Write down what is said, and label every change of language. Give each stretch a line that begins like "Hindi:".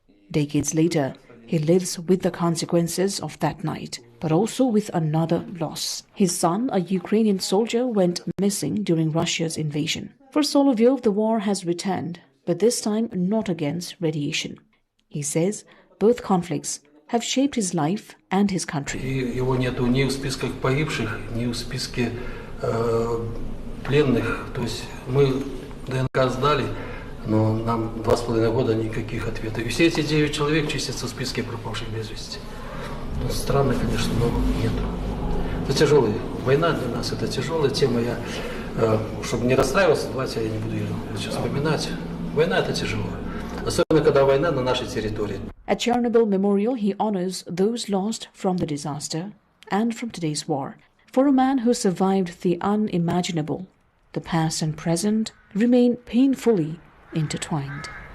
English: Decades later, he lives with the consequences of that night, but also with another loss. His son, a Ukrainian soldier, went missing during Russia's invasion. For Solovyov, the war has returned, but this time not against radiation. He says both conflicts have shaped his life and his country.
Russian: Его нету ни в списках погибших, ни в списке пленных. То есть мы ДНК сдали, но нам 2,5 года никаких ответов. И все эти 9 человек числятся в списке пропавших без вести. Странно, конечно, но нет. Это тяжелая война для нас, это тяжелая тема. Я, чтобы не расстраиваться, давайте я не буду ее сейчас вспоминать. Война это тяжело. Особенно, когда война на нашей территории.
English: At Chernobyl Memorial, he honors those lost from the disaster and from today's war. For a man who survived the unimaginable, the past and present remain painfully intertwined.